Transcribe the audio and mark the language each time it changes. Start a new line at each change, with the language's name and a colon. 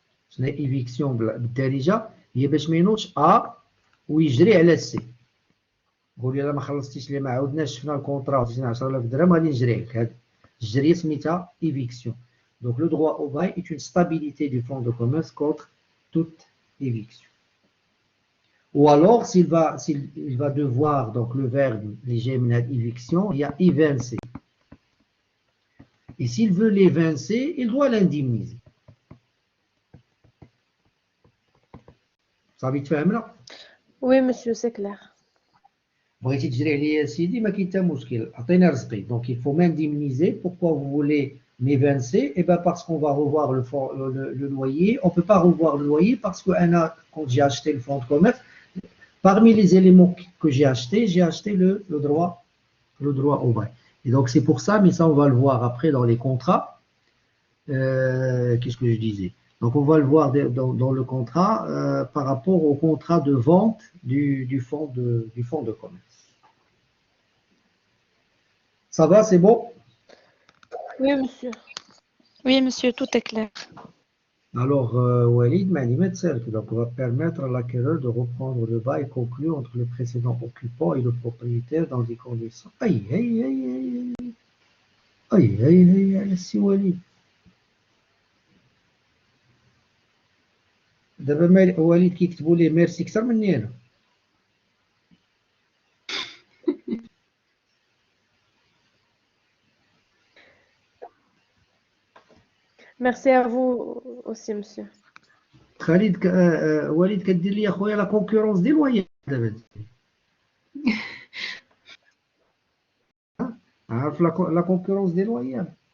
Arabic: شنو ايفيكسيون بالدارجه؟ هي باش ما ينوضش ويجري على السي. قول لي الا ما خلصتيش لي ما عاودناش شفنا الكونطرا وعطيتيني 10000 درهم غادي نجري عليك. هاد الجريه سميتها éviction.
French: Donc le droit au bail est une stabilité du fonds de commerce contre toute éviction. Ou alors s'il va devoir, donc le verbe léger éviction, il y a évincer. Et s'il veut l'évincer, il doit l'indemniser.
Arabic: صافي تفهمنا؟
French: Oui, monsieur, c'est clair.
Arabic: بغيتي تجري عليا سيدي ما كاين حتى مشكل، عطينا رزقي.
French: Donc il faut m'indemniser. Pourquoi vous voulez m'évincer? Eh bien parce qu'on va revoir le loyer. On ne peut pas revoir le loyer parce que quand j'ai acheté le fonds de commerce, parmi les éléments que j'ai acheté le droit au bail. Et donc c'est pour ça, mais ça on va le voir après dans les contrats. Qu'est-ce que je disais? Donc on va le voir dans le contrat par rapport au contrat de vente du fonds de commerce. Ça va, c'est bon? Oui, monsieur. Oui, monsieur, tout est clair. Alors, Walid, donc on va permettre à l'acquéreur de reprendre le bail conclu entre le précédent occupant et le propriétaire dans des conditions. Aïe, aïe, aïe, aïe, aïe, aïe, aïe, aïe, si Walid.
Arabic: دابا وليد كيكتبوا ليه ميرسي اكثر مني انا.
French: Merci à vous aussi, monsieur.
Arabic: خالد وليد كدير لي اخويا لا كونكورونس ديال الويا دابا. عارف لا كونكورونس ديال الويا.